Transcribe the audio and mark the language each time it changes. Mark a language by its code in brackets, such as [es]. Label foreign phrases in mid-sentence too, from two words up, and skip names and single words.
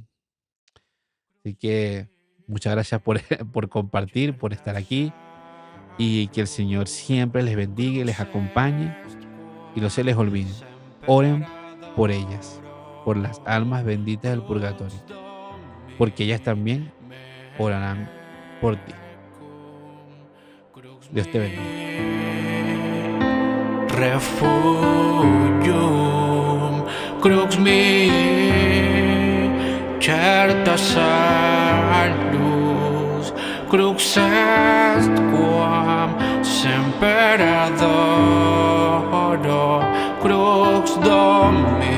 [es] Así que muchas gracias por, por compartir, por estar aquí y que el Señor siempre les bendiga y les acompañe y no se les olvide. Oren por ellas, por las almas benditas del purgatorio, porque ellas también orarán por ti. Dios te bendiga. [la] Refugium crux mi certa salus crux est quam semper adoro crux Domini